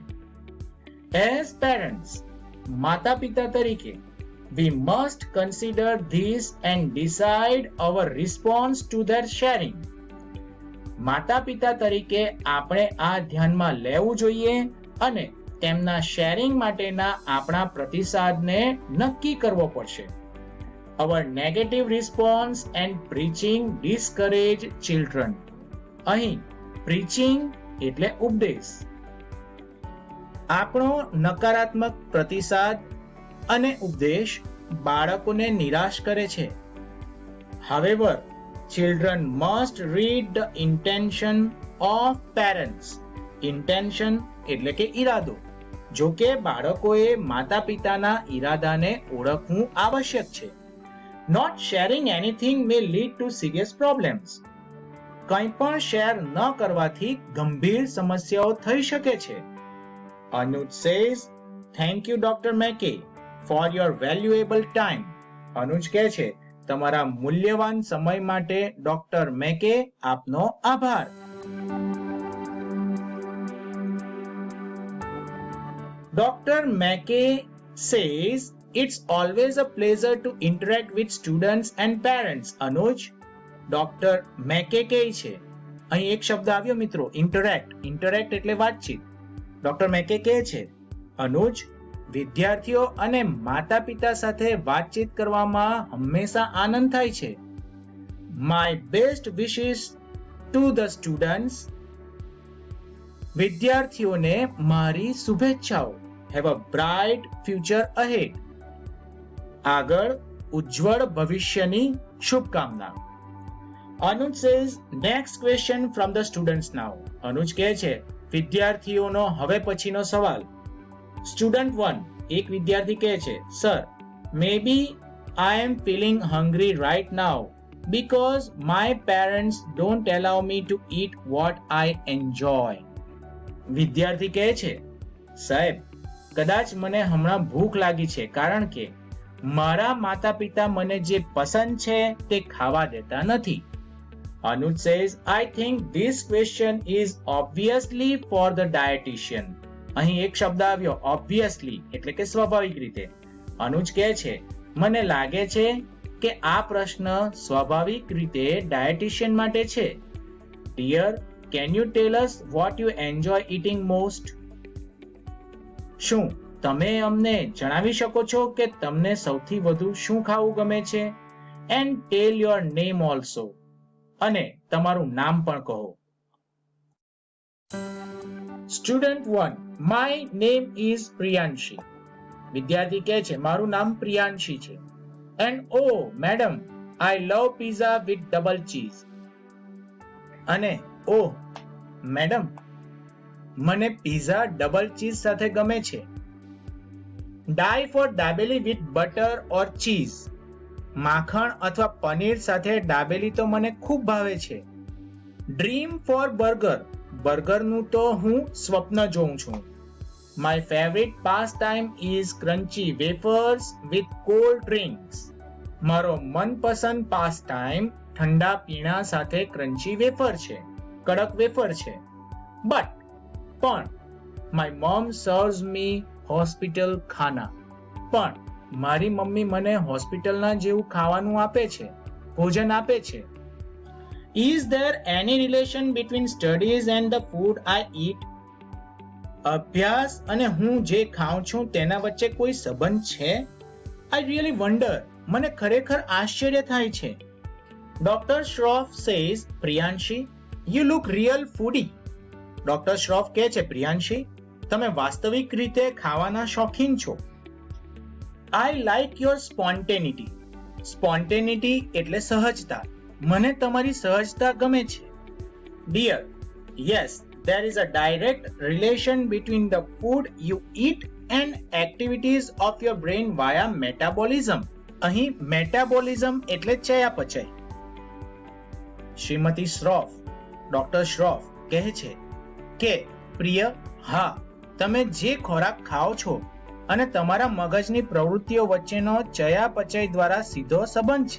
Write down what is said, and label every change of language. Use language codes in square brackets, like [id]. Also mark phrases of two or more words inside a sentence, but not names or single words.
[en] As parents, [gu] માતા પિતા તરીકે, [en] we must consider this and decide our response to their sharing. [gu] માતા પિતા તરીકે આપણે આ ધ્યાનમાં લેવું જોઈએ અને તેમના શેરિંગ માટેના આપણા પ્રતિસાદને નક્કી કરવો પડશે. [en] Our negative response and preaching discourage children. [gu] અહીં preaching એટલે ઉપદેશ. આપણો નકારાત્મક પ્રતિસાદ અને ઉપદેશ બાળકોને નિરાશ કરે છે. [en] However, children must read the intention of parents. [gu] Intention એટલે કે ઈરાદો. જો કે બાળકોએ માતા પિતાના ઈરાદાને ઓળખવું આવશ્યક છે. [en] Not sharing anything may lead to serious problems. [gu] કંઈ પણ શેર ન કરવાથી ગંભીર સમસ્યાઓ થઈ શકે છે. [en] Anuj says, "Thank you, Dr. Mackey, for your valuable time." [gu] અનુજ કહે છે, તમારા મૂલ્યવાન સમય માટે ડોક્ટર મેકે આપનો આભાર. [en] Dr. Mackey says, "It's always a pleasure to interact with students and parents." [gu] અનુજ, ડોક્ટર મેકે કહે છે, અહીં એક શબ્દ આવ્યો મિત્રો, ઇન્ટરેક્ટ. ઇન્ટરેક્ટ એટલે વાતચીત. ડોક્ટર મેકે કહે છે, અનુજ, વિદ્યાર્થીઓ અને માતા પિતા સાથે વાતચીત કરવામાં હંમેશા આનંદ થાય છે. [en] My best wishes to the students. [gu] વિદ્યાર્થીઓને મારી શુભેચ્છાઓ. [en] Have a bright future ahead. [gu] આગળ ઉજ્જવળ ભવિષ્યની શુભકામના. [en] Anuj says, next question from the students now. [gu] અનુજ કહે છે, વિદ્યાર્થીઓનો હવે પછીનો સવાલ. Student 1, એક વિદ્યાર્થી કહે છે, [en] Sir, maybe I am feeling hungry right now because my parents don't allow me to eat what I enjoy. [gu] વિદ્યાર્થી કહે છે, સાહેબ, કદાચ મને હમણાં ભૂખ લાગી છે કારણ કે મારા માતા પિતા મને જે પસંદ છે તે ખાવા દેતા નથી. [en] Anuj says, I think this question is obviously for the dietitian. [gu] અહીં એક શબ્દ આવ્યો, obviously, એટલે કે સ્વાભાવિક રીતે. અનુજ કહે છે, મને લાગે છે કે આ પ્રશ્ન સ્વાભાવિક રીતે ડાયટિશિયન માટે છે. [en] Dear, can you tell us what you enjoy eating most? [gu] શું તમે અમને જણાવી શકો છો કે તમને સૌથી વધુ શું ખાવું ગમે છે? [en] And tell your name also. [gu] અને તમારું નામ પણ કહો. [en] Student 1, my name is Priyanshi. [gu] વિદ્યાર્થી કહે છે, મારું નામ પ્રિયાંશી છે. [en] And oh, madam, I love pizza with double cheese. [gu] અને [en] oh, madam, [gu] મને પિઝા ડબલ ચીઝ સાથે ગમે છે. [en] Die for દાબેલી with butter or cheese. [gu] માખણ અથવા પનીર સાથે દાબેલી તો મને ખૂબ ભાવે છે. [en] Dream for burger. [gu] બર્ગરનું તો હું સ્વપ્ન જોઉં છું. [en] My favorite pastime is crunchy wafers with cold drinks. [gu] મારો મનપસંદ pastime ઠંડા પીણા સાથે ક્રન્ચી વેફર છે, કડક વેફર છે. [en] પણ my mom serves me hospital ખાના. [gu] પણ મારી મમ્મી મને હોસ્પિટલના જેવું ખાવાનું આપે છે, ભોજન આપે છે. [en] Is there any relation between studies and the food I eat? [gu] અભ્યાસ અને હું જે ખાઉં છું તેના વચ્ચે કોઈ સંબંધ છે? [en] I really wonder. [gu] મને ખરેખર આશ્ચર્ય થાય છે. [en] Dr. Shroff says, Priyanshi, you look real foodie. [gu] ડોક્ટર શ્રોફ કહે છે, પ્રિયાંશી, તમે વાસ્તવિક રીતે ખાવાના શોખીન છો. [en] I like your spontaneity. [gu] Spontaneity એટલે સહજતા. મને તમારી સહજતા ગમે છે. [en] Dear, yes, there is a direct relation between the food you eat and activities of your brain via metabolism. [gu] અહીં metabolism એટલે ચયાપચય. શ્રીમતી શ્રોફ, ડોક્ટર શ્રોફ કહે છે કે પ્રિય, હા, તમે જે ખોરાક ખાઓ છો અને તમારા મગજની પ્રવૃત્તિઓ વચ્ચેનો ચયાપચય દ્વારા સીધો સંબંધ છે.